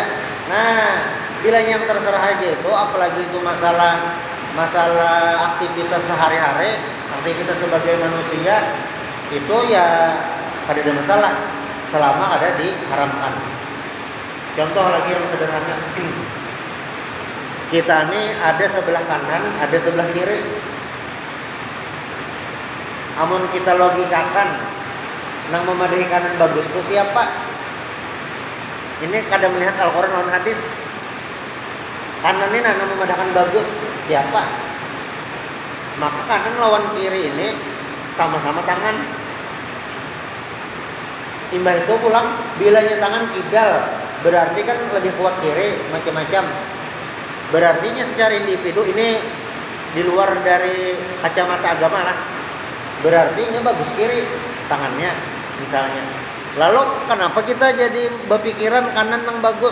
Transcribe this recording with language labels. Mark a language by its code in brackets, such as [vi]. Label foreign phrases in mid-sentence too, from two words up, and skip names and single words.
[bjn] Nah, bila yang terserah aja itu apalagi itu masalah aktivitas sehari-hari, aktivitas sebagai manusia itu ya kada ada masalah selama ada diharamkan. Contoh lagi yang sederhana. Kita ini ada sebelah kanan, ada sebelah kiri. Amun kita logikakan nang memadai kanan bagus itu siapa? Ini kada melihat Al-Quran lawan hadis. Kanan ini nang memadahkan bagus siapa? Maka kanan lawan kiri ini sama-sama tangan. Imbah itu pulang bilanya tangan kidal berarti kan lebih kuat kiri macam-macam. Berartinya secara individu ini di luar dari kacamata agama lah. Berarti ini bagus kiri tangannya misalnya. Lalu kenapa kita jadi berpikiran kanan yang bagus?